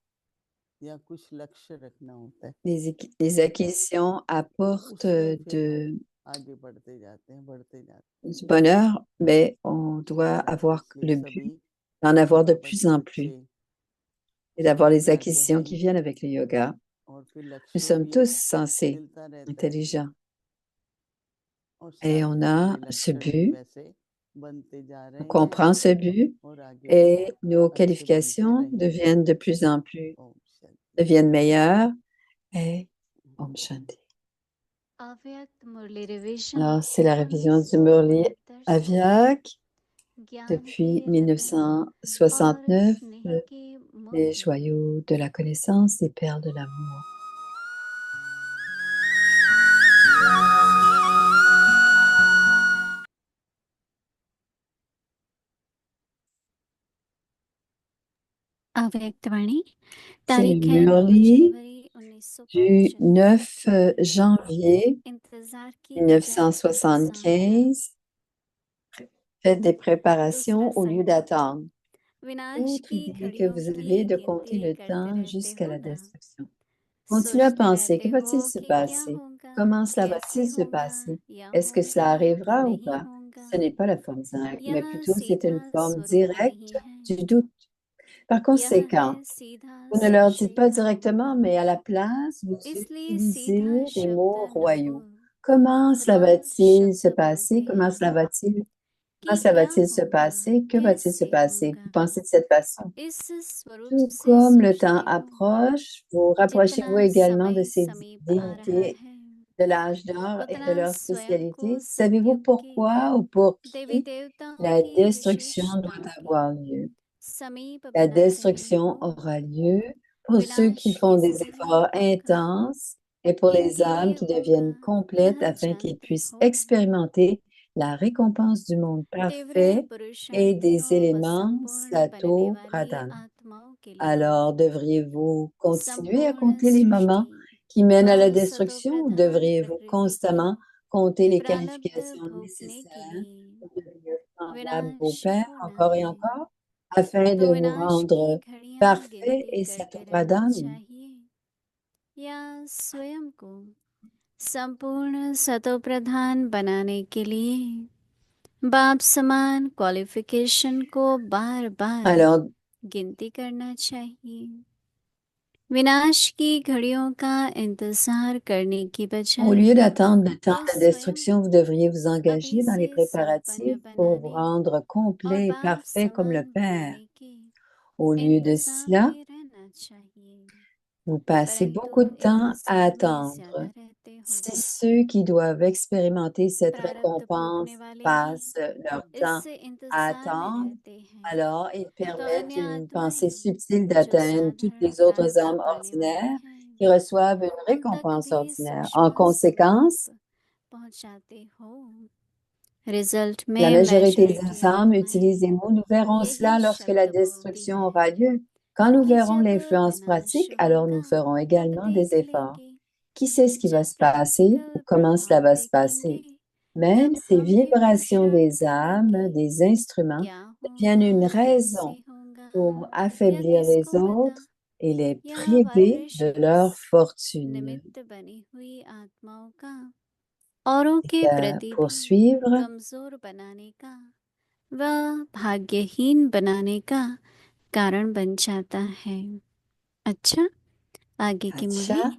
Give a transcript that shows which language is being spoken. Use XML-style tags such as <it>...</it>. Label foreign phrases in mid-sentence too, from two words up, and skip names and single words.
<hi>या कुछ लक्ष्य रखना होता है,</hi> <fr>Les acquisitions</fr> <hi>तो</hi> <fr>apportent</fr> <hi>उसमें फिर हम</hi> <fr>de,</fr> <hi>आगे बढ़ते जाते</hi> <fr>du bonheur, mais on doit</fr> <hi>बाबा</hi> <fr>avoir</fr> <hi>इसलिए</hi> <fr>le but</fr> <hi>सभी</hi> <fr>d'en avoir de</fr> <hi>बाबा</hi> <fr>plus</fr> <hi>के</hi> <fr>en</fr> <hi>बच्चे</hi> <fr>plus et d'avoir les</fr> <hi>या तो</hi> <fr>acquisitions</fr> <hi>हैं</hi> <fr>qui viennent avec le yoga.</fr> <hi>और फिर</hi> <fr>Nous</fr> <hi>लक्ष्य</hi> <fr>sommes</fr> <hi>भी</hi> <fr>tous sensés,</fr> <hi>मिलता रहता है</hi> <fr>intelligents,</fr> <hi>और</hi> <fr>et</fr> <hi>साथ</hi> <fr>on</fr> <hi>में</hi> <fr>a</fr> <hi>हमारे</hi> <fr>ce</fr> <hi>लक्षण भी</hi> <fr>but,</fr> <hi>वैसे बनते जा</hi> <fr>on</fr> <hi>रहे हैं</hi> <fr>comprend ce but,</fr> <hi>और आगे भी</hi> <fr>et nos</fr> <hi>अच्छे बनते</hi> <fr>qualifications</fr> <hi>रहेंगे।</hi> <fr>deviennent de plus en plus,</fr> <hi>ओम शांति।</hi> <fr>deviennent meilleures, et</fr> <hi>Om Shanti. अव्यक्त मुरली रिवीजन</hi> <fr>Alors, c'est la révision du Murli</fr> <hi>1969 से</hi> <fr>Avyak</fr> <hi>ज्ञान के</hi> <fr>depuis</fr> <hi>रतन और</hi> <fr>1969,</fr> <hi>स्नेह के</hi> <fr>les</fr> <hi>मोती</hi> <fr>joyaux de la connaissance, les perles de l'amour.</fr> <hi>अव्यक्त वाणी</hi> <fr>C'est le</fr> <hi>तारीख है 9</hi> <fr>Murli</fr> <hi>जनवरी</hi> <fr>du</fr> <hi>1975</hi> <fr>9 janvier</fr> <hi>इंतजार की इजाजत के साथ</hi> <fr>1975. Faites des</fr> <hi>दूसरा</hi> <fr>préparations au lieu</fr> <hi>संकल्प</hi> <fr>d'attendre.</fr> <hi>विनाश</hi> <fr>Autre</fr> <hi>की</hi> <fr>idée que</fr> <hi>घड़ियों</hi> <fr>vous</fr> <hi>की</hi> <fr>avez de compter</fr> <hi>गिनती</hi> <fr>le</fr> <hi>करते</hi> <fr>temps</fr> <hi>रहते</hi> <fr>jusqu'à</fr> <hi>हो</hi> <fr>la</fr> <hi>ना,</hi> <fr>destruction. Continuez à</fr> <hi>सोचते</hi> <fr>penser, que</fr> <hi>रहते</hi> <fr>va-t-il</fr> <hi>हो</hi> <fr>se</fr> <hi>कि क्या</hi> <fr>passer?</fr> <hi>होगा,</hi> <fr>Comment cela</fr> <hi>कैसे</hi> <fr>va-t-il se</fr> <hi>होगा,</hi> <fr>passer?</fr> <hi>या</hi> <fr>Est-ce que cela</fr> <hi>होगा या</hi> <fr>arrivera ou</fr> <hi>नहीं</hi> <fr>pas?</fr> <hi>होगा।</hi> <fr>Ce n'est pas la forme directe, mais</fr> <hi>यह</hi> <fr>plutôt c'est</fr> <hi>सीधा</hi> <fr>une forme</fr> <hi>स्वरूप</hi> <fr>directe</fr> <hi>नहीं है,</hi> <fr>du doute. Par</fr> <hi>यह है</hi> <fr>conséquent,</fr> <hi>सीधा</hi> <fr>vous ne leur dites</fr> <hi>संशय</hi> <fr>pas</fr> <hi>का</hi> <fr>directement,</fr> <hi>भाव।</hi> <fr>mais à la place, vous</fr> <hi>इसलिए</hi> <fr>utilisez</fr> <hi>सीधा</hi> <fr>des</fr> <hi>शब्द</hi> <fr>mots</fr> <hi>न हो,</hi> <fr>royaux. Comment cela रा va-t-il se</fr> <hi>शब्द</hi> <fr>passer?</fr> <hi>बोलते</hi> <fr>Comment cela</fr> <hi>हैं</hi> <fr>va-t-il?</fr> <hi>कि</hi> <fr>Comment cela</fr> <hi>क्या</hi> <fr>va-t-il se</fr> <hi>होगा,</hi> <fr>passer? Que va-t-il se</fr> <hi>कैसे</hi> <fr>passer?</fr> <hi>होगा।</hi> <fr>Vous pensez de cette façon.</fr> <hi>इस स्वरूप</hi> <fr>Tout</fr> <hi>से</hi> <fr>comme le temps</fr> <hi>सोचते हो,</hi> <fr>approche, vous rapprochez-vous</fr> <hi>जितना</hi> <fr>également de</fr> <hi>समय</hi> <fr>ces</fr> <hi>समीप आ रहा</hi> <fr>divinités</fr> <hi>है,</hi> <fr>de l'âge d'or et de</fr> <hi>उतना</hi> <fr>leur</fr> <hi>स्वयं को</hi> <fr>spécialité. Savez-vous</fr> <hi>सत्युग के</hi> <fr>pourquoi ou pour</fr> <hi>देवी</hi> <fr>qui</fr> <hi>देवताओं</hi> <fr>la</fr> <hi>की</hi> <fr>destruction</fr> <hi>विशेषता</hi> <fr>doit</fr> <hi>के</hi> <fr>avoir lieu?</fr> <hi>समीप</hi> <fr>La</fr> <hi>बना रहे</hi> <fr>destruction</fr> <hi>हो,</hi> <fr>aura lieu pour ceux qui</fr> <hi>विनाश</hi> <fr>font des</fr> <hi>किससे</hi> <fr>efforts</fr> <hi>होगा,</hi> <fr>intenses et pour les</fr> <hi>किनके</hi> <fr>âmes</fr> <hi>लिए</hi> <fr>qui</fr> <hi>होगा,</hi> <fr>deviennent complètes</fr> <hi>यह</hi> <fr>afin qu'ils</fr> <hi>जानते</hi> <fr>puissent</fr> <hi>हो।</hi> <fr>expérimenter la récompense du monde</fr> <hi>तीव्र</hi> <fr>parfait et des</fr> <hi>पुरुषार्थियों व</hi> <fr>éléments</fr> <hi>संपूर्ण बनने</hi> <fr>Sato</fr> <hi>वाली</hi> <fr>Pradhan.</fr> <hi>आत्माओं के लिए</hi> <fr>Alors, devriez-vous continuer à</fr> <hi>संपूर्ण</hi> <fr>compter les moments</fr> <hi>सृष्टि</hi> <fr>qui mènent à la</fr> <hi>व सतो</hi> <fr>destruction ou</fr> <hi>प्रधान</hi> <fr>devriez-vous</fr> <hi>प्रकृति की</hi> <fr>constamment compter les</fr> <hi>प्रारब्ध</hi> <fr>qualifications</fr> <hi>भोगने के</hi> <fr>nécessaires</fr> <hi>लिए</hi> <fr>pour devenir semblable au</fr> <hi>विनाश</hi> <fr>Père</fr> <hi>होना</hi> <fr>encore et</fr> <hi>है,</hi> <fr>encore afin</fr> <hi>तो</hi> <fr>de vous</fr> <hi>विनाश की</hi> <fr>rendre</fr> <hi>घड़ियां</hi> <fr>parfait</fr> <hi>गिनती</hi> <fr>et</fr> <hi>करते रहना</hi> <fr>Satopradhan?</fr> <hi>चाहिए, या स्वयं को संपूर्ण सतो प्रधान बनाने के लिए बाप समान क्वालिफिकेशन को बार बार</hi> <fr>Alors,</fr> <hi>गिनती करना चाहिए। विनाश की घड़ियों का इंतजार करने की</hi> <fr>au</fr> <hi>बजाय</hi> <fr>lieu d'attendre le temps</fr> <hi>तो</hi> <fr>de la</fr> <hi>स्वयं</hi> <fr>destruction, vous devriez vous</fr> <hi>अभी</hi> <fr>engager dans les</fr> <hi>से संपन्न</hi> <fr>préparatifs pour vous</fr> <hi>बनाने</hi> <fr>rendre</fr> <hi>और</hi> <fr>complet et</fr> <hi>बाप</hi> <fr>parfait comme le</fr> <hi>समान</hi> <fr>Père.</fr> <hi>होने के</hi> <fr>Au lieu de</fr> <hi>इंतजार</hi> <fr>cela,</fr> <hi>में रहना चाहिए,</hi> <fr>vous passez beaucoup de</fr> <hi>परंतु</hi> <fr>temps à</fr> <hi>इंतजार में ज्यादा</hi> <fr>attendre.</fr> <hi>रहते हो।</hi> <fr>Si ceux qui doivent expérimenter cette</fr> <hi>प्रारब्ध</hi> <fr>récompense</fr> <hi>भोगने वाले ही</hi> <fr>passent leur temps</fr> <hi>इससे</hi> <fr>à</fr> <hi>इंतजार में</hi> <fr>attendre,</fr> <hi>रहते हैं,</hi> <fr>alors ils</fr> <hi>तो</hi> <fr>permettent</fr> <hi>अन्य</hi> <fr>une pensée</fr> <hi>आत्माएं</hi> <fr>subtile</fr> <hi>जो</hi> <fr>d'atteindre toutes</fr> <hi>साधारण</hi> <fr>les autres</fr> <hi>प्रारब्ध</hi> <fr>âmes</fr> <hi>पाने वाली</hi> <fr>ordinaires</fr> <hi>हैं,</hi> <fr>qui reçoivent une</fr> <hi>उन तक</hi> <fr>récompense</fr> <hi>भी</hi> <fr>ordinaire. En</fr> <hi>सूक्ष्म</hi> <fr>conséquence,</fr> <hi>स्वरूप पहुंचाते हो। रिजल्ट</hi> <fr>la</fr> <hi>में</hi> <fr>majorité des</fr> <hi>मेजॉरिटी</hi> <fr>âmes</fr> <hi>आत्माएं</hi> <fr>utilisent les mots. Nous verrons</fr> <hi>यही</hi> <fr>cela lorsque la</fr> <hi>शब्द बोलती</hi> <fr>destruction</fr> <hi>हैं</hi> <fr>aura lieu. Quand nous</fr> <hi>कि</hi> <fr>verrons</fr> <hi>जब</hi> <fr>l'influence</fr> <hi>विनाश</hi> <fr>pratique, alors nous</fr> <hi>होगा</hi> <fr>ferons</fr> <hi>तब</hi> <fr>également des</fr> <hi>देख</hi> <fr>efforts.</fr> <hi>लेंगे,</hi> <fr>Qui sait ce qui va</fr> <hi>जब</hi> <fr>se passer ou</fr> <hi>प्रैक्टिकल</hi> <fr>comment cela</fr> <hi>प्रभाव</hi> <fr>va se</fr> <hi>देखेंगे,</hi> <fr>passer? Même</fr> <hi>तब</hi> <fr>ces</fr> <hi>हम भी</hi> <fr>vibrations</fr> <hi>पुरुषार्थ</hi> <fr>des âmes,</fr> <hi>करेंगे,</hi> <fr>des instruments,</fr> <hi>क्या</hi> <fr>deviennent</fr> <hi>होगा,</hi> <fr>une</fr> <hi>कैसे</hi> <fr>raison</fr> <hi>होगा,</hi> <fr>pour</fr> <hi>यह</hi> <fr>affaiblir les</fr> <hi>किसको पता।</hi> <fr>autres et les</fr> <hi>यह</hi> <fr>priver de leur</fr> <hi>वाइब्रेशंस</hi> <fr>fortune.</fr> <hi>निमित्त बनी हुई आत्माओं का औरों</hi> <fr>Et</fr> <hi>के</hi> <fr>que,</fr> <hi>प्रति</hi> <fr>pour</fr> <hi>भी</hi> <fr>suivre,</fr> <hi>कमजोर बनाने का व भाग्यहीन बनाने का कारण बन जाता है। अच्छा, आगे की मुरली</hi> <fr>Acha,</fr>